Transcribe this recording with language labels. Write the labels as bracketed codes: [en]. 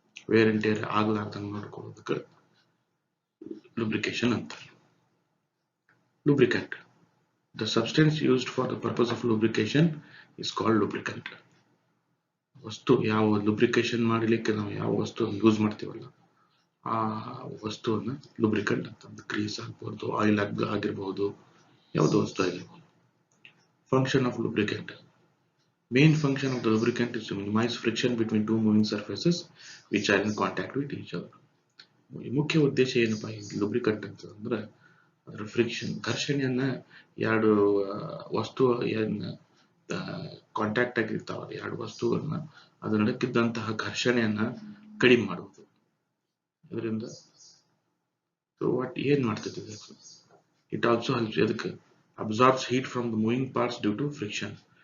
[kn] Wear and tear ಆಗ್ಲಾರ್ದಂಗೆ ನೋಡ್ಕೊಳ್ಳೋದಕ್ಕೆ lubrication ಅಂತಾರೆ. [en] Lubricant. The substance used for the purpose of lubrication is called lubricant. [kn] ವಸ್ತು ಯಾವ lubrication ಮಾಡಲಿಕ್ಕೆ ನಾವು ಯಾವ ವಸ್ತುವನ್ನು ಯೂಸ್ ಮಾಡ್ತೀವಲ್ಲ ಆ ವಸ್ತುವನ್ನು ಲುಬ್ರಿಕಂಟ್ ಅಂತ. ಗ್ರೀಸ್ ಆಗ್ಬೋದು, ಆಯಿಲ್ ಆಗಿರ್ಬೋದು, ಯಾವುದೋ ವಸ್ತು ಆಗಿರ್ಬೋದು. [en] Function of lubricant. Main function of the lubricant is to minimize friction between two moving surfaces which are in contact with each other. [kn] ಮುಖ್ಯ ಉದ್ದೇಶ ಏನಪ್ಪಾ ಈ ಲುಬ್ರಿಕಂಟ್ ಅಂತಂದ್ರೆ ಅದರ ಫ್ರಿಕ್ಷನ್ ಘರ್ಷಣೆಯನ್ನ ಎರಡು ವಸ್ತು ಏನ್ ಕಾಂಟ್ಯಾಕ್ಟ್ ಆಗಿರ್ತಾವ ಎರಡು ವಸ್ತುಗಳನ್ನ ಅದ್ರ ನಡುಕಿದ್ದಂತಹ ಘರ್ಷಣೆಯನ್ನ ಕಡಿಮೆ ಮಾಡುವುದು. ಇದರಿಂದ ಏನ್ ಮಾಡ್ತೈತಿ [en] it also helps [kn] ಅದಕ್ಕೆ [en] Absorbs heat from the moving parts due to friction.